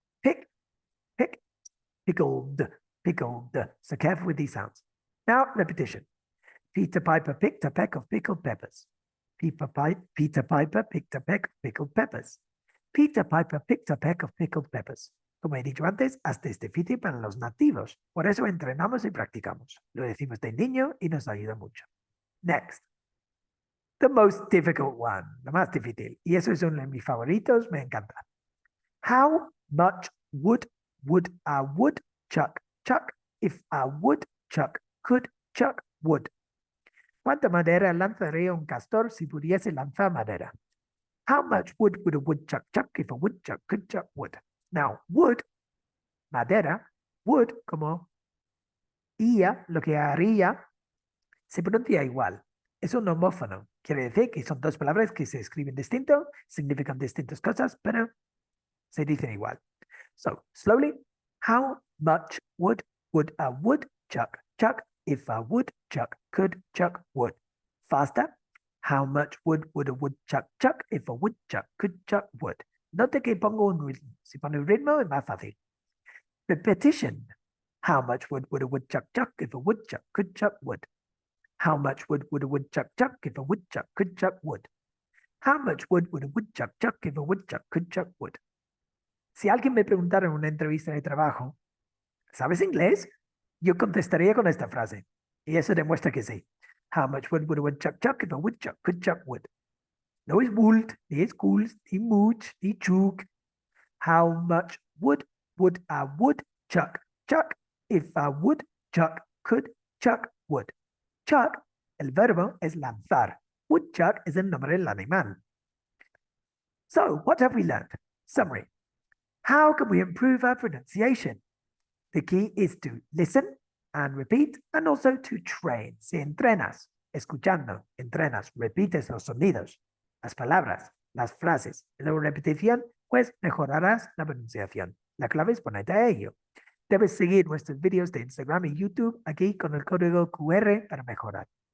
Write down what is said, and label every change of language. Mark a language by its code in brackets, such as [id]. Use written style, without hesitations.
[en] Pick, pickled, pickled. So careful with these sounds. Now, repetition. Peter Piper picked a peck of pickled peppers. Peter Piper picked a peck of pickled peppers. Peter Piper picked a peck of pickled peppers. [es] Como he dicho antes, hasta es difícil para los nativos. Por eso entrenamos y practicamos. Lo decimos de niño y nos ayuda mucho. [en] Next. The most difficult one. [es] Lo más difícil. Y eso es uno de mis favoritos. Me encanta. [en] How much wood a woodchuck chuck if a woodchuck could chuck wood? [es] ¿Cuánta madera lanzaría un castor si pudiese lanzar madera? [en] How much wood would a woodchuck chuck if a woodchuck could chuck wood? [es] Now, wood, madera, wood, como ia, lo que haría, se pronuncia igual. Es un homófono. Quiere decir que son dos palabras que se escriben distinto, significan distintas cosas, pero se dicen igual. [en] So, slowly, how much wood would a woodchuck chuck if a woodchuck could chuck wood? Faster, how much wood would a woodchuck chuck if a woodchuck could chuck wood? [es] Note que pongo un ritmo. Si pone un ritmo es más fácil. [en] Repetition. How much wood would a woodchuck chuck if a woodchuck could chuck wood? How much wood would a woodchuck chuck if a woodchuck could chuck wood? How much wood would a woodchuck chuck if a woodchuck could chuck wood? [es] Si alguien me preguntara en una entrevista de trabajo, ¿sabes inglés? Yo contestaría con esta frase. Y eso demuestra que sí. [en] How much wood would a woodchuck chuck if a woodchuck could chuck wood? [es] No es would, ni es cool, ni much, ni chuk. [en] How much wood would a woodchuck chuck if a woodchuck could chuck wood? [es] Chuck, el verbo es lanzar. Woodchuck es el nombre del animal. [en] So, what have we learned? Summary. How can we improve our pronunciation? The key is to listen and repeat, and also to train. [es] Si entrenas, escuchando, entrenas, repites los sonidos, las palabras, las frases, la repetición, pues mejorarás la pronunciación. La clave es ponerte a ello. Debes seguir nuestros vídeos de Instagram y YouTube aquí con el código QR para mejorar.